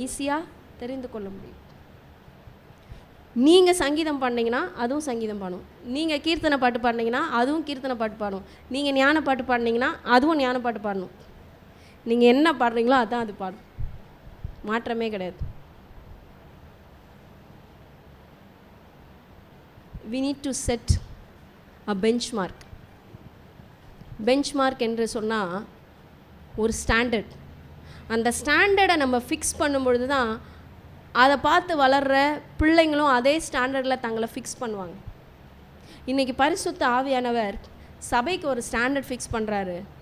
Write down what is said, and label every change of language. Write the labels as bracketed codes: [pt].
[ta] ஈஸியாக தெரிந்து கொள்ள முடியும். நீங்கள் சங்கீதம் பாடினீங்கன்னா அதுவும் சங்கீதம் பாடும், நீங்கள் கீர்த்தனை பாட்டு பாடினீங்கன்னா அதுவும் கீர்த்தனை பாட்டு பாடும், நீங்கள் ஞான பாட்டு பாடினீங்கன்னா அதுவும் ஞான பாட்டு பாடணும். நீங்கள் என்ன பாடுறீங்களோ அதுதான் அது பாடும், மாற்றமே கிடையாது. [en] we need to set a benchmark. [ta] Benchmark என்று சொன்னால் ஒரு ஸ்டாண்டர்ட். அந்த ஸ்டாண்டர்டை நம்ம ஃபிக்ஸ் பண்ணும்பொழுது தான் அதை பார்த்து வளர்கிற பிள்ளைங்களும் அதே ஸ்டாண்டர்டில் தங்களை ஃபிக்ஸ் பண்ணுவாங்க. இன்றைக்கி பரிசுத்த ஆவியானவர் சபைக்கு ஒரு ஸ்டாண்டர்ட் ஃபிக்ஸ் பண்ணுறாரு.